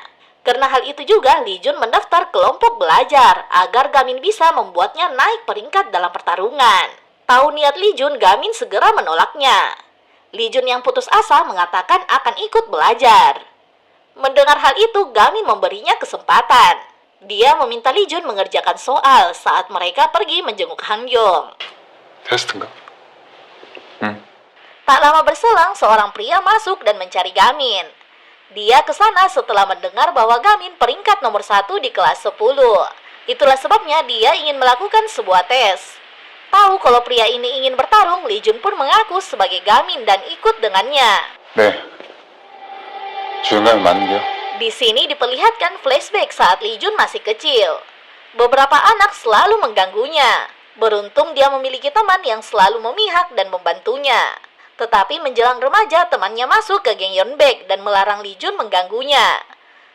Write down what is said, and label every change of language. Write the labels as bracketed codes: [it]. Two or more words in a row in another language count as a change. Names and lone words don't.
[id] Karena hal itu juga Lee Jun mendaftar kelompok belajar agar Gamin bisa membuatnya naik peringkat dalam pertarungan. Tahu niat Lee Jun, Gamin segera menolaknya. Lee Jun yang putus asa mengatakan akan ikut belajar. Mendengar hal itu, Gamin memberinya kesempatan. Dia meminta Lee Jun mengerjakan soal saat mereka pergi menjenguk Han Gyong. [ko] 테스트인가? 응. [id] Tak lama berselang, seorang pria masuk dan mencari Gamin. Dia ke sana setelah mendengar bahwa Gamin peringkat nomor 1 di kelas 10. Itulah sebabnya dia ingin melakukan sebuah tes. Tahu kalau pria ini ingin bertarung, Lee Jun pun mengaku sebagai Gamin dan ikut dengannya. [ko] 네. 주영감이 맞는데요? [id] Di sini diperlihatkan flashback saat Lee Jun masih kecil. Beberapa anak selalu mengganggunya. Beruntung dia memiliki teman yang selalu memihak dan membantunya. Tetapi menjelang remaja, temannya masuk ke geng Yeonbaek dan melarang Lee Jun mengganggunya.